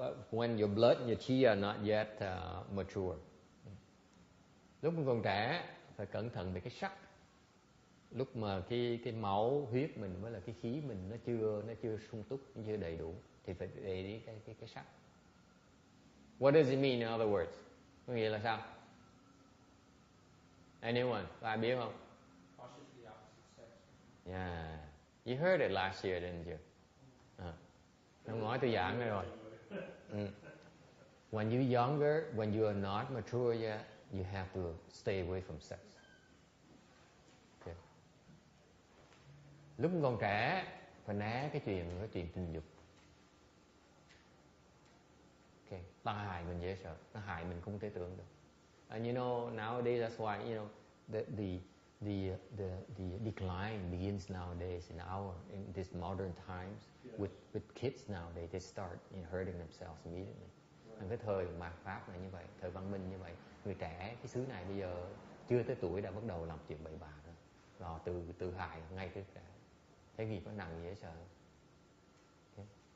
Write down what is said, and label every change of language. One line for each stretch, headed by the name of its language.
English: When your blood and your chi are not yet mature.
Vietnamese: Lúc còn trẻ phải cẩn thận về cái sắc. Lúc mà cái máu huyết mình với là cái khí mình nó chưa sung túc, nó chưa đầy đủ thì phải để ý cái sắc.
English: What does it mean in other words?
Vietnamese: Có nghĩa là sao? Anyone? Có ai biết không?
English: cautiously opposite sex. Yeah. You heard it last year, didn't you?
Vietnamese: Ông nói tôi giảng rồi.
English: When you're younger, when you are not mature yet, you have to stay away from sex. Okay.
Vietnamese: Lúc còn trẻ phải né cái chuyện tình dục. Okay. Ta hại mình dễ sợ, ta hại mình không thể tưởng được.
English: And you know nowadays that's why you know the decline begins nowadays in this modern times with kids nowadays. They start hurting themselves immediately.
Vietnamese: Cái thời mạt Pháp này như vậy, thời văn minh như vậy, người trẻ cái xứ này bây giờ chưa tới tuổi đã bắt đầu làm chuyện bậy bạ rồi, là tự hại ngay từ trẻ. Thế nghiệp nó nặng dễ sợ. Okay.